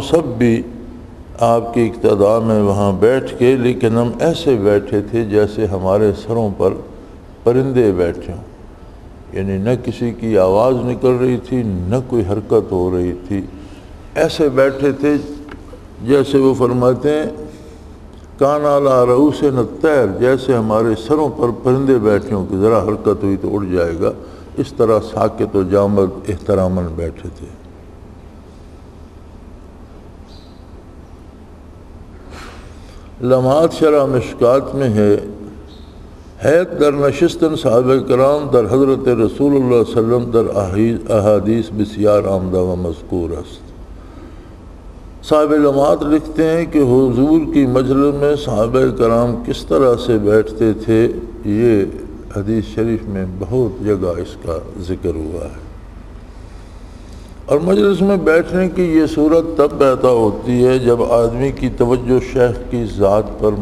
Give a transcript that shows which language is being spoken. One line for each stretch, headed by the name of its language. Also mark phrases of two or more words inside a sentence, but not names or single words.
Urdu: سب بھی آپ کی اقتداء میں وہاں بیٹھ کے، لیکن ہم ایسے بیٹھے تھے جیسے ہمارے سروں پر پرندے بیٹھے ہوں، یعنی نہ کسی کی آواز نکل رہی تھی نہ کوئی حرکت ہو رہی تھی، ایسے بیٹھے تھے جیسے وہ فرماتے ہیں
Arabic: کان علی رؤوسنا الطیر،
Urdu: جیسے ہمارے سروں پر پرندے بیٹھے ہوں کہ ذرا حرکت ہوئی تو اڑ جائے گا، اس طرح ساکت و جامد احتراماً بیٹھے تھے۔
Persian: لمحات شرح مشکات
Urdu: میں ہے
Persian: حیات در نشستن صحابہ کرام در حضرت رسول اللہ
Arabic: صلی اللہ علیہ وسلم
Persian: در احادیث بسیار آمدہ و مذکور است۔
Urdu: صاحب لمحات لکھتے ہیں کہ حضور کی مجلس میں صحابہ کرام کس طرح سے بیٹھتے تھے، یہ حدیث شریف میں بہت جگہ اس کا ذکر ہوا ہے۔ اور مجلس میں بیٹھنے کی یہ صورت تب پیدا ہوتی ہے جب آدمی کی توجہ شیخ کی ذات پر